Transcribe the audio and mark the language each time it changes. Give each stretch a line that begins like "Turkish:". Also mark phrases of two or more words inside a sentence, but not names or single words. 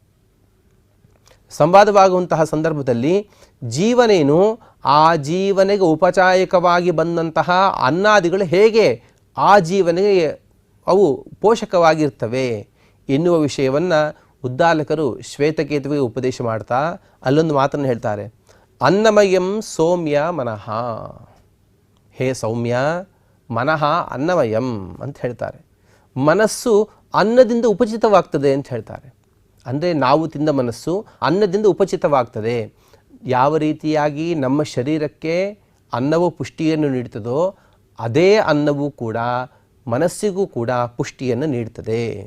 Kannada: ಸಂವಾದವಾಗುವಂತಹ ಸಂದರ್ಭದಲ್ಲಿ ಜೀವನೇನು, ಆ ಜೀವನಿಗೆ ಉಪಚಾಯಕವಾಗಿ ಬಂದಂತಹ ಅನ್ನಾದಿಗಳು ಹೇಗೆ ಆ ಜೀವನಿಗೆ ಅವು ಪೋಷಕವಾಗಿರ್ತವೆ ಎನ್ನುವ ವಿಷಯವನ್ನು ಉದ್ದಾಲಕರು ಶ್ವೇತಕೇತುವಿಗೆ ಉಪದೇಶ ಮಾಡ್ತಾ ಅಲ್ಲೊಂದು ಮಾತನ್ನು ಹೇಳ್ತಾರೆ.
Sanskrit: ಅನ್ನಮಯಂ ಸೌಮ್ಯ ಮನಃ, ಹೇ ಸೌಮ್ಯ, ಮನಃ ಅನ್ನಮಯಂ
Kannada: ಅಂತ ಹೇಳ್ತಾರೆ. ಮನಸ್ಸು ಅನ್ನದಿಂದ ಉಪಚಿತವಾಗ್ತದೆ ಅಂತ ಹೇಳ್ತಾರೆ. ಅಂದರೆ ನಾವು ತಿಂದ ಮನಸ್ಸು ಅನ್ನದಿಂದ ಉಪಚಿತವಾಗ್ತದೆ. ಯಾವ ರೀತಿಯಾಗಿ ನಮ್ಮ ಶರೀರಕ್ಕೆ ಅನ್ನವು ಪುಷ್ಟಿಯನ್ನು ನೀಡ್ತದೋ ಅದೇ ಅನ್ನವೂ ಕೂಡ ಮನಸ್ಸಿಗೂ ಕೂಡ ಪುಷ್ಟಿಯನ್ನು ನೀಡ್ತದೆ.